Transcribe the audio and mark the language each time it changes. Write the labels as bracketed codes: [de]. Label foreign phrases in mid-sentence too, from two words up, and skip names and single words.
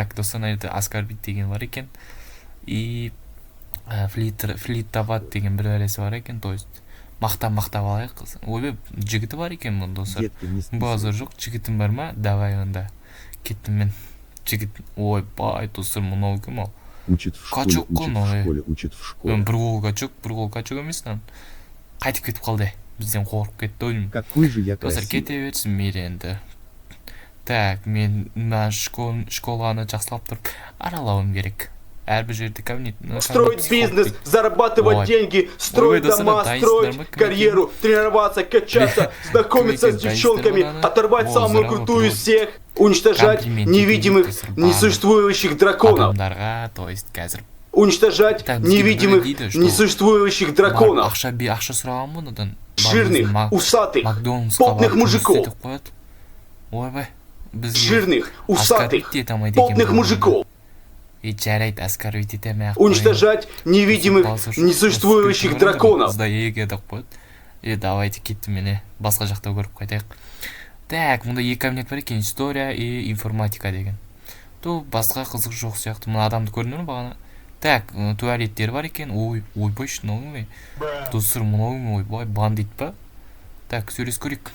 [kk] Так, достар, мына жерде оскорбить деген бар екен. [ru] И флиртовать [kk] деген бір бәлесі бар екен. [ru] То есть [kk] мақтап алайық. Ойбай, жігіті бар екен мұн достар. Базар жоқ, жігітім бар ма? Давай онда. Кеттім мен. Жігіт, ойбай, достар, мұнау кім ал? [ru] Учит в школе, учит в школе. [kk] Бір қол качок емес там. Қайтып кетіп қалды. Бізден қорқып кетті ойым. [ru] Какой же я [kk] достар, [ru] красивый. [kk] кете берсін мейлі енді. Так, мен школаны жақсылап тұрып аралауым керек. Әрбір жерде кабинет. [ru] Строить бизнес, зарабатывать деньги, строить дома, строить карьеру, тренироваться, качаться, знакомиться с девчонками, оторвать самую крутую из всех, уничтожать невидимых, несуществующих драконов. Уничтожать невидимых, несуществующих драконов. Жирных, усатых, потных мужиков. Жирных, усатых, потных мужиков. [kk] И жарайды, оскорбить етемей ақ. [ru] Уничтожать невидимых, несуществующих драконов. И давайте [kk] кеттім мені. Басқа жақта көріп қайтайық. Так, мұнда екі кабинет бар екен, [ru] история и информатика [kk] деген. Басқа қызық жоқ сияқты. Мұна адамды көрінер ме бағана? Так, туалеттер бар екен. Ойбай, шынау ме? Достар, мұнау ме? Ойбай, бандит па? Так, сөйлес көрейік.